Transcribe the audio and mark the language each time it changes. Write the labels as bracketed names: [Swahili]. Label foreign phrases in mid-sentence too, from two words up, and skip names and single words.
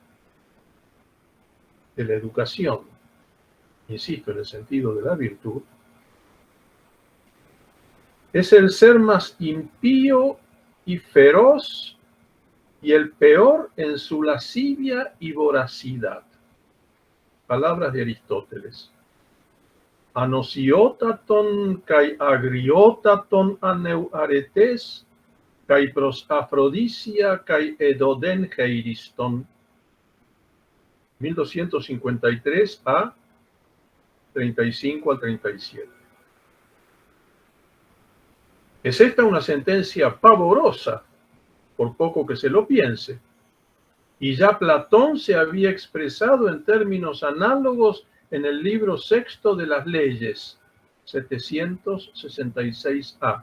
[Spanish] de la educación, insisto, en el sentido de la virtud, es el ser más impío y feroz y el peor en su lascivia y voracidad. Palabras de Aristóteles. [Greek] ἀνοσιώτατον καὶ ἀγριώτατον ἄνευ ἀρετῆς καὶ πρὸς ἀφροδίσια καὶ ἐδωδὴν χείριστον. [Spanish] 1253 a 35 al 37. Es esta una sentencia pavorosa, por poco que se lo piense, y ya Platón se había expresado en términos análogos en el libro sexto de las leyes, 766a.